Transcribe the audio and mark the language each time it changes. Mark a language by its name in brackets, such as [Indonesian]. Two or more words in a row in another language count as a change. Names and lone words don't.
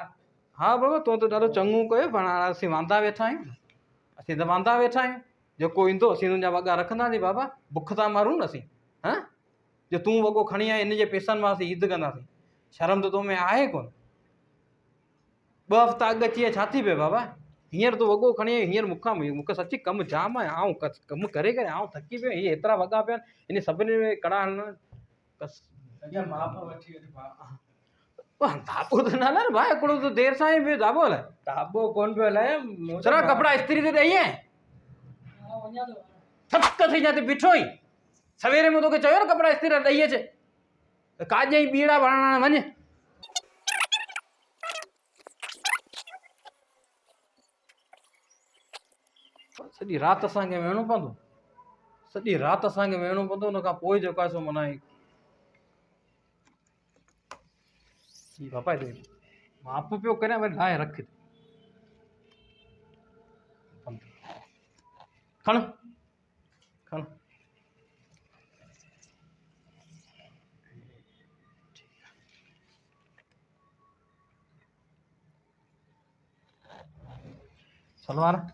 [Sindhi] हा बाबा तूं त ॾाढो चङो कयो पर हाणे असीं वांदा वेठा आहियूं असीं त वांदा वेठा आहियूं जेको ईंदो असीं तुंहिंजा वॻा रखंदासीं बाबा बुख था मारूं न असीं हां जो तूं वॻो खणी आए इन जे पैसनि मां असीं ईद कंदासीं शर्म त तो में आहे कोन 2 हफ़्ता अॻु अची छा थी पियो बाबा हींअर तूं वॻो खणी आई हींअर मूंखे सची कमु जाम आहे आउं कमु करे थकी पियो हीअ एतिरा वॻा पिया इन सभिनी में कड़ा हलणु बस अॻियां माप वठी वठी दाबो त न हलाए न भाई हिकिड़ो त देरि सां ई पियो दाबो हलाए ताबो कोन पियो हलाए चला कपिड़ा इस्त्री ते ॾेई आए थक थी जाते बीठो ई सवेरे में तोखे चयो न कपिड़ा इस्त्री ॾेई अचे काज ई बीड़ा भरणु वञ सॼी राति असांखे वेहणो पवंदो सॼी राति असांखे वेहणो पवंदो हुन खां पोइ जेको आहे सो माना बाबा माप पियो करे वरी लाहे रख खण खण सलवार